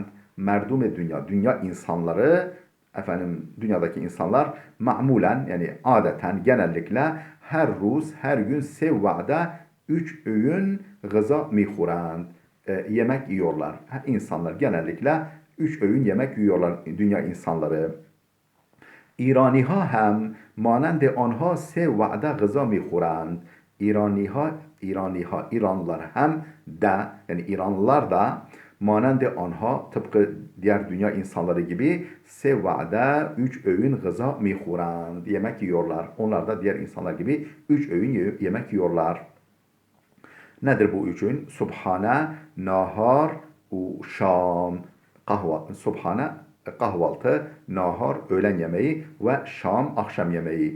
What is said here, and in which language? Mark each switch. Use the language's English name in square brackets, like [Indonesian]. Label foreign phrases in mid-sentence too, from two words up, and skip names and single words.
[Persian] مردم دنیا, [Turkish] dünya insanları, dünyadaki insanlar ma'mulen, yani adeten, genellikle [Persian] هر روز, [Turkish] her gün [Persian] سه وعده [Turkish] 3 öğün [Persian] غذا میخورند. [Turkish] Yemek yiyorlar. İnsanlar genellikle 3 öğün yemek yiyorlar, dünya insanları. [Persian] ایرانیها هم مانند آنها سه وعده غذا میخورند. [Turkish] İranlılar hem de, yani İranlılar da [Persian] مانند آنها, [Turkish] tıpkı diğer dünya insanları gibi [Persian] سه وعده [Turkish] 3 öğün [Persian] غذا میخورند, [Turkish] yemek yiyorlar. Onlar da diğer insanlar gibi 3 öğün yemek yiyorlar. Nedir bu 3 öğün? Subhane, nahar ve şam. Subhane kahvaltı, nahar öğlen yemeği ve şam akşam yemeği.